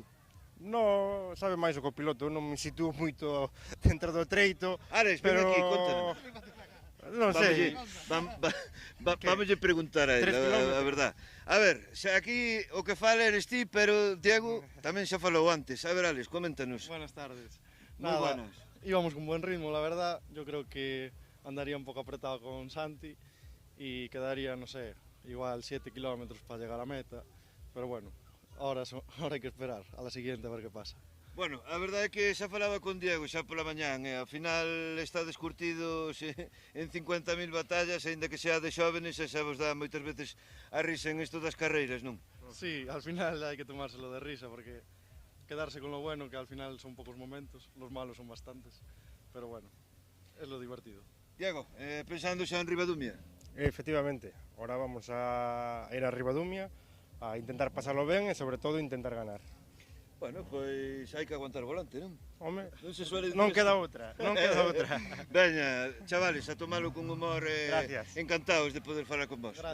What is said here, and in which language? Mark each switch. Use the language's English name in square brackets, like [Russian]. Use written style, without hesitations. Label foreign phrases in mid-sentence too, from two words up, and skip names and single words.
[Galician] No, sabe máis o copiloto, non me sitúo moito dentro do treito. Ares, ven aquí, contanos. Non sei. Vamos preguntar a ele, a verdad. A ver, xa aquí o que fala eres ti, pero Diego tamén xa falou antes. A ver, Alex, coméntanos. [Spanish] Buenas tardes. Moi buenas. Íbamos con buen ritmo, la verdad. Yo creo que andaría un pouco apretado con Santi y quedaría, no sé, igual 7 kilómetros para llegar a meta, pero bueno, ahora hai que esperar a la siguiente a ver que pasa. [Galician] Bueno, a verdade é que xa falaba con Diego xa pola mañán, ao final está descurtidos en 50.000 batallas, aínda que sea de xóvenes, e xa vos dá moitas veces a risa en isto das carreiras, non? [Spanish] Sí, al final hai que tomárselo de risa, porque quedarse con lo bueno, que al final son pocos momentos, los malos son bastantes, pero bueno, es lo divertido. [Galician] Diego, pensando xa en Ribadumia? [Spanish] Efectivamente, ahora vamos a ir a Ribadumia a intentar pasarlo [Galician] ben e sobre todo [Spanish] intentar ganar. [Galician] Bueno, pois hai que aguantar o volante, non? Home, non queda outra, non queda outra. Veña, chavales, a tomalo con humor encantados de poder falar con vos.